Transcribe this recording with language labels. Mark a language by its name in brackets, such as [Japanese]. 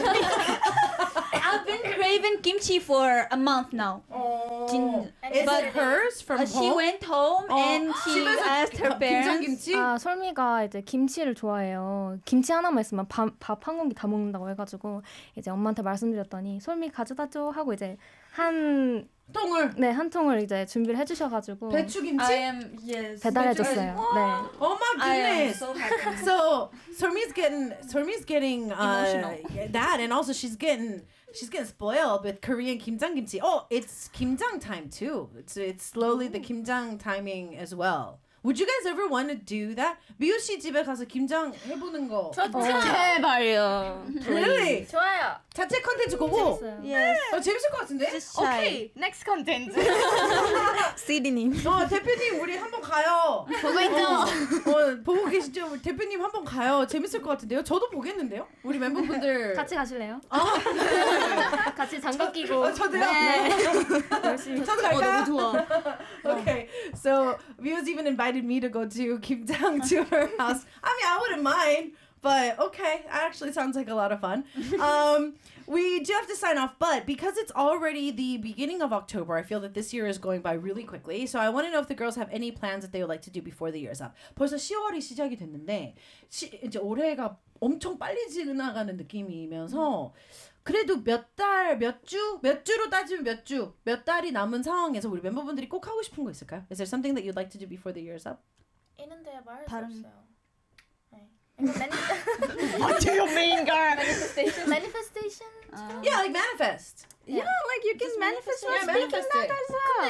[English] I've been craving kimchi for a month now. Is it hers from home? She went home and she asked her parents. [Korean] 아, 솔미가 이제 김치를 좋아해요. 김치 하나만 있으면 밥 한 공기 다 먹는다고 해가지고 이제 엄마한테 말씀드렸더니 솔미 가져다 줘 하고 이제 한 통을 네, 한 통을 이제 준비를 해주셔가지고 배추 김치 [English] yes. [Korean] 배달해줬어요. [English] Oh. [Korean] 네. [English] Oh my goodness. So Solmi's getting emotional. That and also she's getting spoiled with Korean kimjang kimchi. Oh, it's kimjang time too. It's slowly the kimjang timing as well. Would you guys ever want to do that? [Korean] 미우 씨 집에 가서 김장 해보는 거. 제발요. Really? 좋아요. 자체 콘텐츠 그거. 재밌어요. 재밌을 것 같은데? [English] Okay. Next 콘텐츠. [Korean] CD님. 대표님 우리 한번 가요. 보고 있죠. 보고 계시죠? 대표님 한번 가요. 재밌을 것 같은데요? 저도 보겠는데요? 우리 멤버분들. 같이 가실래요? 같이 장갑 끼고. 저도요? 네. 저도 갈까요? 너무 좋아. [English] Okay. So, Mio's even invited me to go to kimjang to her house. I mean, I wouldn't mind, but okay, that actually sounds like a lot of fun. We do have to sign off, but because it's already the beginning of October, I feel that this year is going by really quickly. So I want to know if the girls have any plans that they would like to do before the year is up. [Korean] 벌써 10월이 시작이 됐는데 이제 올해가 엄청 빨리 지나가는 느낌이면서 그래도 몇 달이 남은 상황에서 우리 멤버분들이 꼭 하고 싶은 거 있을까요? [English] Is there something that you'd like to do before the year is up? [Korean] 있는데 말할 수 없어요. [English] What do you mean, girl? Manifestation? Yeah, like manifest. Yeah, yeah, like you can manifest while speaking that as well.